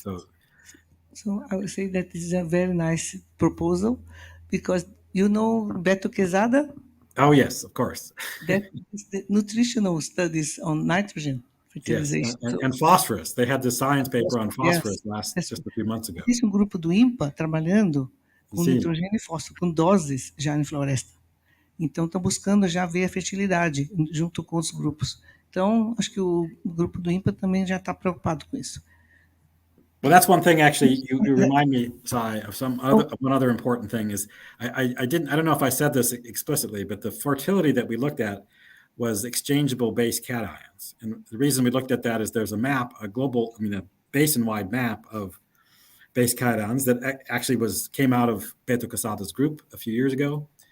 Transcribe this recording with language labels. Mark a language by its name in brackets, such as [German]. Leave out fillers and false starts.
[English] So I would say that this is a very nice proposal, because Beto Quezada? Oh yes, of course. That is the nutritional studies on nitrogen fertilization. Yes, and phosphorus. They had the science paper on phosphorus just a few months ago. [Portuguese] Existe grupo do INPA trabalhando com nitrogênio e fósforo, com doses já em floresta. Então, estão buscando já ver a fertilidade junto com os grupos. Então, acho que o grupo do INPA também já está preocupado com isso. [English] Well, that's one thing, actually, you remind me, Tsai, of one other important thing is, I don't know if I said this explicitly, but the fertility that we looked at was exchangeable base cations. And the reason we looked at that is there's a map, a basin-wide map of base cations that actually came out of Beto Quesada's group a few years ago.